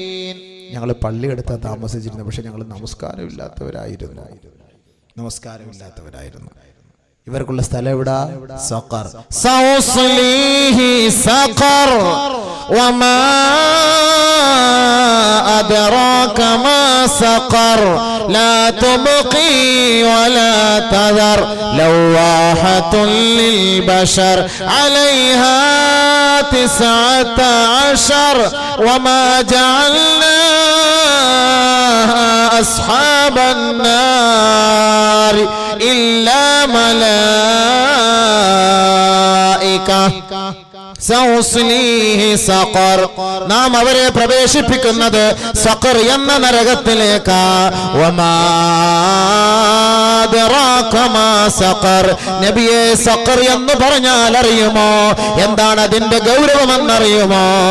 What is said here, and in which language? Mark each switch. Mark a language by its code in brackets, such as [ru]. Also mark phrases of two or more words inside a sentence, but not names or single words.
[ml] ഞങ്ങൾ പള്ളിയെടുത്താ താമസിച്ചിരുന്നു, പക്ഷെ ഞങ്ങൾ നമസ്കാരമില്ലാത്തവരായിരുന്നു. ഇവർക്കുള്ള സ്ഥലം എവിടാ? [ar] سقر سأصليه سقر وما أدراك ما سقر لا تبقي ولا تذر لواحة للبشر عليها 19 وما جعلنا أصحاب النار إلا ملائكة [ml] സഖർ നാം അവരെ പ്രവേശിപ്പിക്കുന്നത് സഖർ എന്ന നരകത്തിലേക്ക് നബിയെ സഖർ എന്ന് പറഞ്ഞാൽ അറിയുമോ? എന്താണ് അതിന്റെ ഗൗരവമെന്നറിയുമോ?